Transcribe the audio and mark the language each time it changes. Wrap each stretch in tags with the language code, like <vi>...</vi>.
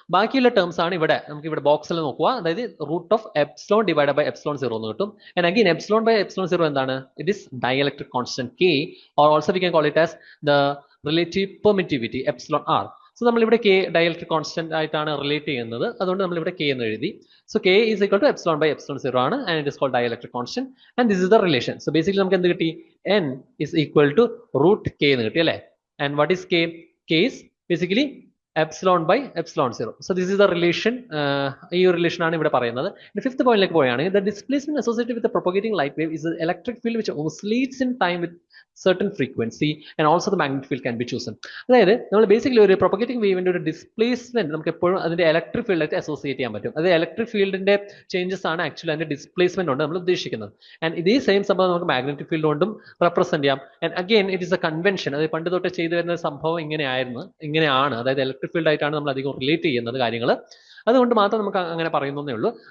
<ml>ബാക്കിയുള്ള ടേംസ് ആണ് ഇവിടെ നമുക്ക് ഇവിടെ ബോക്സിൽ നോക്കുക, അതായത് √ε ഡിവൈഡ് ബൈ ε0 എന്ന് കിട്ടും.</ml> <en>And again ε/ε0 എന്താണ്, it is dielectric constant K, or also we can call it as the relative permittivity ε/r.</en> <ml>So നമ്മളിവിടെ K ഡയലക്ട്രിക് കോൺസ്റ്റന്റ് ആയിട്ടാണ് റിലേറ്റ് ചെയ്യുന്നത്, അതുകൊണ്ട് നമ്മൾ ഇവിടെ K എന്ന് എഴുതി.</ml> <en>So K is equal to ε/ε0 ആണ്, and it is called dielectric constant, and this is the relation. So basically</en> <ml>നമുക്ക് എന്ത് കിട്ടി,</ml> <en>N is equal to √K എന്ന് കിട്ടി അല്ലെ. And what is K? K is basically ε/ε0. So this is the relation.</en> <ml>ഈ ഒരു relation ആണ് ഇവിടെ പറയുന്നത്. ഫിഫ്ത്ത് പോയിന്റിലേക്ക് പോവുകയാണെങ്കിൽ</ml> <en>the displacement associated with the propagating light wave is the electric field which oscillates in time with certain frequency, and also the magnetic field can be chosen.</en> <ml>അതായത് നമ്മൾ basically ഒരു പ്രൊപ്പഗേറ്റിംഗ് വേവിന്റെ ഒരു ഡിസ്പ്ലേസ്മെന്റ് നമുക്ക് എപ്പോഴും അതിന്റെ ഇലക്ട്രിക് ഫീൽഡായിട്ട് അസോസിയേറ്റ് ചെയ്യാൻ പറ്റും. അത് ഇലക്ട്രിക് ഫീൽഡിന്റെ ചേഞ്ചസ് ആണ് ആക്ച്വലി അതിന്റെ ഡിസ്പ്ലേസ്മെന്റ് കൊണ്ട് നമ്മൾ ഉദ്ദേശിക്കുന്നത്. ആൻഡ് ഇതേ സെയിം സംഭവം നമുക്ക് മാഗ്നറ്റിക് ഫീൽഡ് കൊണ്ടും റെപ്രസെന്റ് ചെയ്യാം. And again it is A convention, അത് പണ്ട് തൊട്ട് ചെയ്തു വരുന്ന സംഭവം ഇങ്ങനെയാണ്, അതായത് ഇലക്ട്രിക് ഫീൽഡ് ആയിട്ടാണ് നമ്മൾ അധികം റിലേറ്റ് ചെയ്യുന്നത് കാര്യങ്ങൾ, അതുകൊണ്ട് മാത്രം നമുക്ക് അങ്ങനെ പറയുന്നേ ഉള്ളൂ.</ml>